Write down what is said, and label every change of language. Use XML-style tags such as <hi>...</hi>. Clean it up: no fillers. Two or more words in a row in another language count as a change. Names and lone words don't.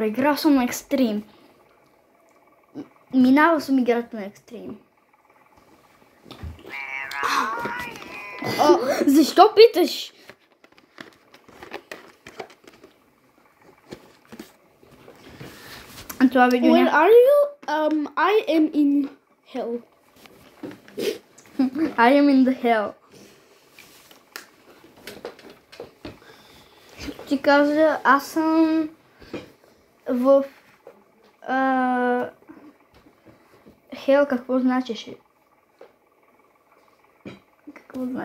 <bg>Играл съм на Extreme. Минава съм играта на Extreme. Защо питаш? Това видео</bg> <en>Where are you? I am in hell. I am in the hell.</en> <bg>Ти каза, аз съм в hell, какво значеше? Какво значи?</bg>